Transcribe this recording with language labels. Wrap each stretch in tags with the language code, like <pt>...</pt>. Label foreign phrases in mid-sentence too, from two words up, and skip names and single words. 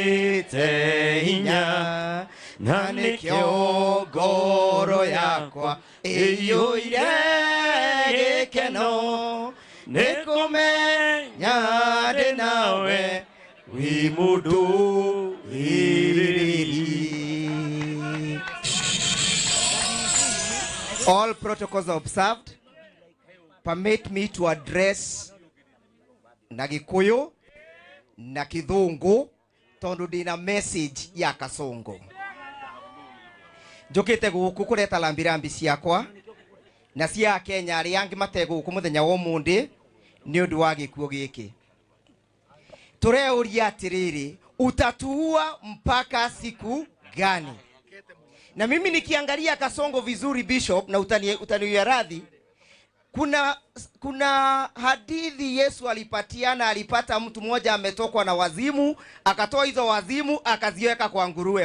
<ki>wĩyũrĩte hinya na nĩkĩo ngoro yakwa iyuire gikeno nikumenya ndi nawe wi mundu wiriri.</ki> <en>All protocols observed. Permit me to address</en> <ki>na Gikuyu na Kithungu tondu ndina message ya Kasongo. Njukite guku kureta lambirambi ciakwa na cia Kenya ari angi matego guku muthenya wa umundi ni undu wa gikuo giki.</ki> <sw>Tureuria atiriri, utatuua mpaka siku gani? Na mimi nikiangalia Kasongo vizuri Bishop, na utaniwia radhi, kuna hadithi Yesu alipatiana, alipata mtu mmoja ametokwa na wazimu, akatoa hizo wazimu akaziweka kwa nguruwe.</sw>